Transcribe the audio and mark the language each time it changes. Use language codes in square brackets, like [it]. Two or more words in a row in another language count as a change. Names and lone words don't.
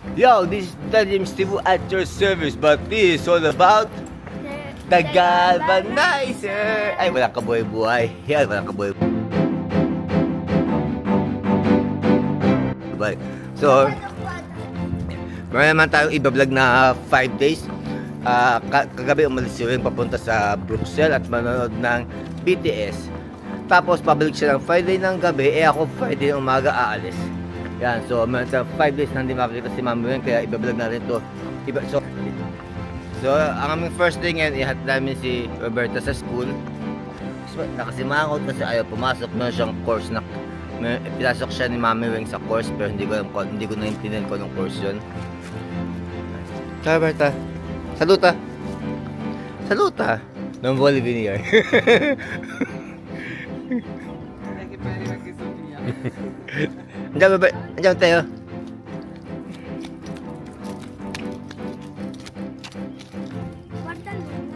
[en] Yo, this is Talim Stibu at your service, but this is all about the galvanizer. [tl] Ay, walang kabuhay-buhay. Yan, walang kabuhay-buhay. So, meron naman tayong iba-vlog na 5 days. Kagabi umalis si Weng papunta sa Bruxelles at manonood ng BTS. Tapos, pabalik siya ng Friday ng gabi. Ako Friday ng umaga aalis. Yan, so meron tayong 5 days na hindi makakita si Mami Weng, kaya iba-vlog natin to. So, ang aming [en] first day [tl] ngayon, ihat namin si Roberta sa school. So, nakasimangot kasi ayaw pumasok. Meron siyang course na pinasok siya ni Mami Weng sa course, pero hindi ko naintindihan ko ng course yun. [it] Ciao, Roberta. Saluta. Saluta. Non vuole venire. Andiamo, andiamo tayo. Guarda Luna.